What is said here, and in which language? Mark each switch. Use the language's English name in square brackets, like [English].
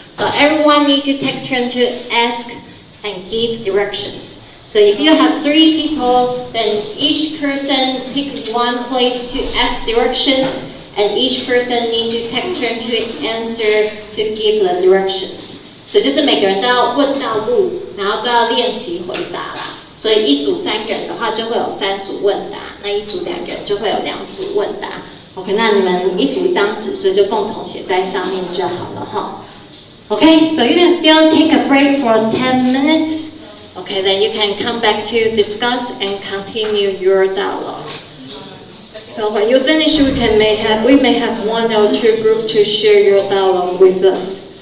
[English] So everyone needs to take turn to ask and give directions. So if you have 3 people, then each person pick 1 place to ask directions, and each person needs to take turn to answer to give the directions. [Chinese] 所以就是每个人都要问到路，然后都要练习回答啦。所以一组3个人的话，就会有3组问答；那一组2个人就会有2组问答。 OK， 那你们一组1张纸，所以就共同写在上面就好了哈。 [English] Okay, so you can still take a break for 10 minutes. Okay, then you can come back to discuss and continue your dialogue. So when you finish, we may have 1 or 2 groups to share your dialogue with us.